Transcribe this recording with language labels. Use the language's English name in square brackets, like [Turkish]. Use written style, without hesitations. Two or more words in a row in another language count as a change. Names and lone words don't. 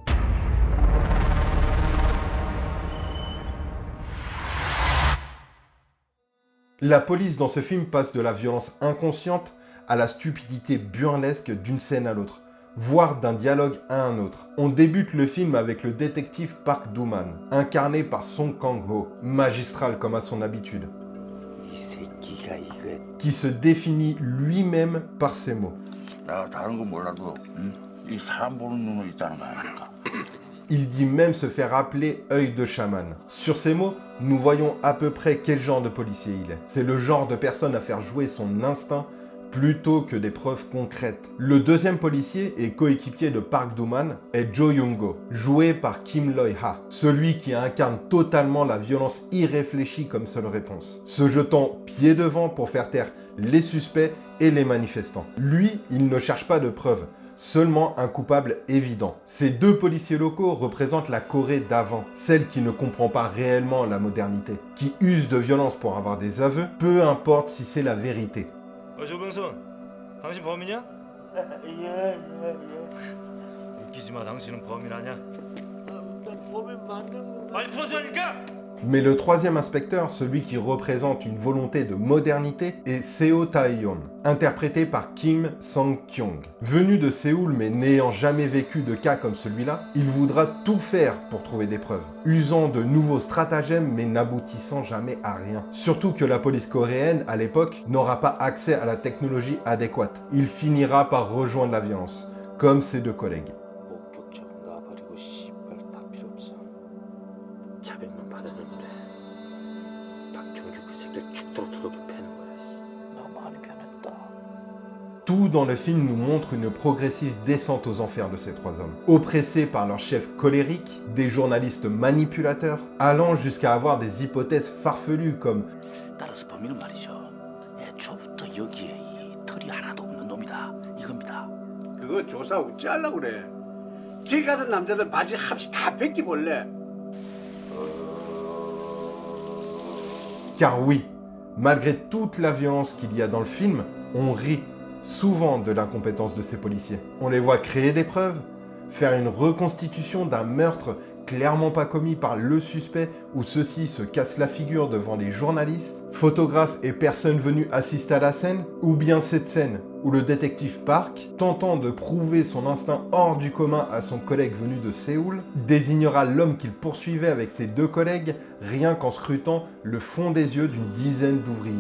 [French] La police dans ce film passe de la violence inconsciente à la stupidité burlesque d'une scène à l'autre, voire d'un dialogue à un autre. On débute le film avec le détective Park Do-man, incarné par Song Kang-ho, magistral comme à son habitude. [Korean] 새끼가 이거 [French] qui se définit lui-même par ces mots. [Korean] 내가 다른 건 몰라도 이 사람 보는 눈은 있다는 거 아닙니까? [French] Il dit même se faire appeler œil de chaman. Sur ces mots, nous voyons à peu près quel genre de policier il est. C'est le genre de personne à faire jouer son instinct plutôt que des preuves concrètes. Le deuxième policier et coéquipier de Park Do-man est Jo Young-go, joué par Kim Loi-ha, celui qui incarne totalement la violence irréfléchie comme seule réponse, se jetant pied devant pour faire taire les suspects et les manifestants. Lui, il ne cherche pas de preuves, seulement un coupable évident. Ces deux policiers locaux représentent la Corée d'avant, celle qui ne comprend pas réellement la modernité, qui use de violence pour avoir des aveux, peu importe si c'est la vérité. [Korean] 조병선, 당신 범인이야? 예. 웃기지 마, 당신은 범인 아니야. 범인 맞는 거. 빨리 풀어주라니까! [French] Mais le troisième inspecteur, celui qui représente une volonté de modernité, est Seo Tae-yeon, interprété par Kim Sang-kyung. Venu de Séoul mais n'ayant jamais vécu de cas comme celui-là, il voudra tout faire pour trouver des preuves, usant de nouveaux stratagèmes mais n'aboutissant jamais à rien. Surtout que la police coréenne, à l'époque, n'aura pas accès à la technologie adéquate. Il finira par rejoindre la violence, comme ses deux collègues. [Korean] 목격자 놔버리고 씨발 다 필요 없어. 자백만 받아내면 돼. 박경규 그 새끼를 죽도록 두들겨 패는 거야. 너 많이 변했다. [French] Tout dans le film nous montre une progressive descente aux enfers de ces trois hommes, oppressés par leur chef colérique, des journalistes manipulateurs, allant jusqu'à avoir des hypothèses farfelues comme [Korean] 따라서 범인은 말이죠. 애초부터 여기에 이 털이 하나도 없는 놈이다. 이겁니다. 그거 조사 어찌하려고 그래. 길 가던 남자들 바지 합시 다 뺏기 볼래. [French] Car oui, malgré toute la violence qu'il y a dans le film, on rit souvent de l'incompétence de ces policiers. On les voit créer des preuves, faire une reconstitution d'un meurtre clairement pas commis par le suspect où ceux-ci se cassent la figure devant les journalistes, photographes et personnes venues assister à la scène, ou bien cette scène où le détective Park, tentant de prouver son instinct hors du commun à son collègue venu de Séoul, désignera l'homme qu'il poursuivait avec ses deux collègues rien qu'en scrutant le fond des yeux d'une dizaine d'ouvriers.